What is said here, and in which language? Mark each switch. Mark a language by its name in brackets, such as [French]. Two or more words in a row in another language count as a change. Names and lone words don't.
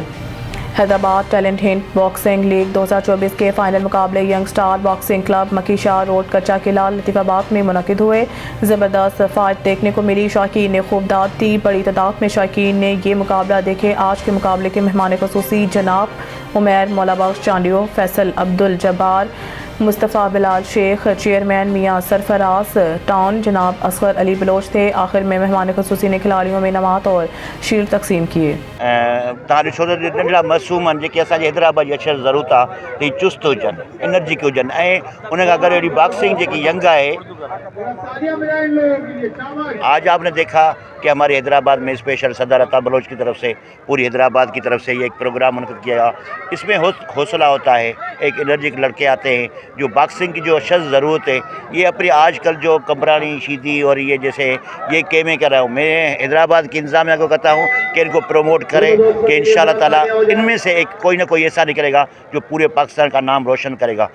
[Urdu] حیدرآباد ٹیلنٹ ہند باکسنگ لیگ 2024 کے فائنل مقابلے ینگ اسٹار باکسنگ کلب مکی شاہ روڈ کچا قلعہ لطیف آباد میں منعقد ہوئے. زبردست فائٹ دیکھنے کو ملی. شوقین نے خوب داد دی. بڑی تعداد میں شوقین نے یہ مقابلہ دیکھے. آج کے مقابلے کے مہمان خصوصی جناب عمیر مولابخش چانڈیو، فیصل عبدالجبار، مصطفیٰ بلال شیخ، چیئرمین میاں سرفراز ٹاؤن جناب اصغر علی بلوچ تھے. آخر میں مہمان خصوصی نے کھلاڑیوں میں انعامات اور شیلڈ تقسیم کیے. [Sindhi] तव्हां ॾिसो त नंढड़ा मासूम आहिनि जेके असांजे हैदराबाद जी अक्षर ज़रूरत आहे त चुस्त हुजनि, एनर्जिक हुजनि ऐं उन खां गॾु अहिड़ी बॉक्सिंग जेकी यंग है। [Urdu] آج آپ نے دیکھا کہ ہمارے حیدرآباد میں اسپیشل صدر عطا بلوچ کی طرف سے پوری حیدرآباد کی طرف سے یہ ایک پروگرام منعقد کیا. اس میں حوصلہ ہوتا ہے، ایک انرجیٹک لڑکے آتے ہیں جو باکسنگ کی جو اشد ضرورت ہے یہ اپنی آج کل جو کامرانی شیدی اور یہ جیسے یہ کیمیں کر رہا ہوں میں حیدرآباد کی انتظامیہ کو کہتا ہوں کہ ان کو پروموٹ کریں کہ [Arabic] إن شاء الله تعالى [Urdu] ان میں سے ایک کوئی نہ کوئی ایسا نکلے گا جو پورے پاکستان کا نام روشن کرے گا.